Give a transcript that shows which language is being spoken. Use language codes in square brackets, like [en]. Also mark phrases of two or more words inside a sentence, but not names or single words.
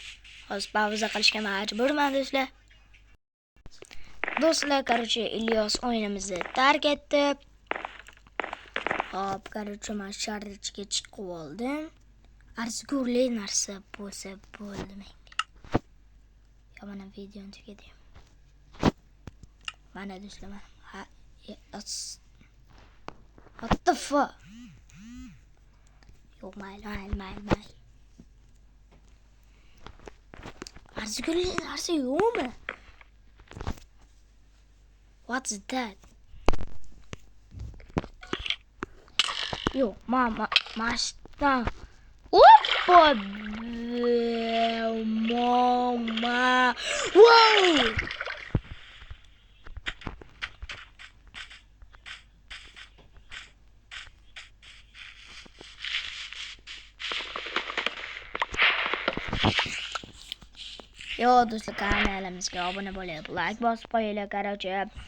[uz] Hozir pauza qilishga majburman do'stlar. Do'stlar, qarorcha Ilyos o'yinimizni tark etdi. Hop, qarorcha men sharlichiga chiqib oldim. Arzigurli narsa bo'lsa bo'ldi menga. Mana videoni tugadim. Mana do'stlar, [en] what the fuck? [uz] Yo'q, mayli. Arzigurli narsa yo'qmi? [en] What's that? Yo, mama. Oppa! Mama! Wow! [uz] Yo, do'stlar, kanalimizga obuna bo'lib, like bosib qo'yinglar, qarorcha.